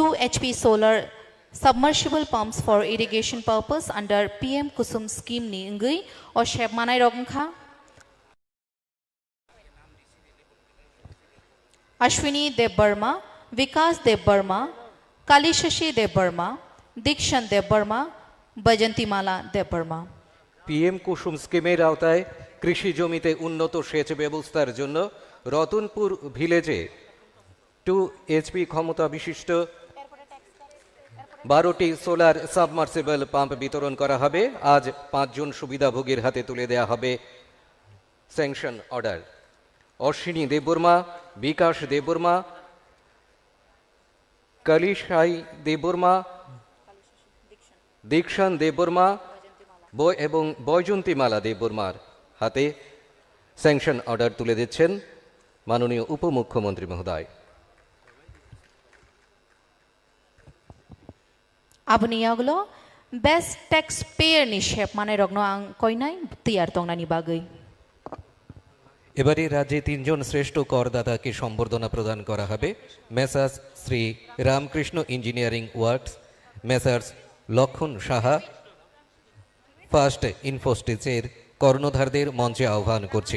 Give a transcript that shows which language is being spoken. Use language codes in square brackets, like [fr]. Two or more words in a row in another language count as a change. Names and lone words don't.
[en] HP solar submersible pumps for irrigation purpose under PM Kusum scheme [trp] ni ngui o shep manai rognkha [en] Ashwini Dev Burma, Vikas Dev Burma, Kalishashi Dev Burma, Dikshan Dev Burma, Bajantimala Dev Burma. [bn] PM কুসুম স্কিমের আওতায় কৃষি জমিতে উন্নত সেচ ব্যবস্থার জন্য রতনপুর ভিলেজে 2 HP ক্ষমতা বিশিষ্ট 12টি [en] solar submersible pump [bn] বিতরণ করা হবে। আজ 5 জন সুবিধাভোগীর হাতে তুলে দেওয়া হবে [en] sanction order. [bn] অশ্বিনী দেববর্মা, বিকাশ দেববর্মা, কালিশাই দেববর্মা, দীক্ষান দেববর্মা এবং বৈজন্তীমালা দেববর্মার হাতে [en] sanction order [bn] তুলে দিচ্ছেন মাননীয় উপমুখ্যমন্ত্রী মহোদয়। [trp] Aboni agulo [en] best taxpayer [trp] ni shep manai rogno angkoinai tiar tongnani bagai. [bn] এবারে রাজ্যে 3 জন শ্রেষ্ঠ করদাতাকে সম্বর্ধনা প্রদান করা হবে। মেসার্স শ্রী রামকৃষ্ণ ইঞ্জিনিয়ারিং ওয়ার্কস, মেসার্স লক্ষণ সাহা, ফার্স্ট ইনফোস্টিচের কর্ণধারদের মঞ্চে আহ্বান করছি।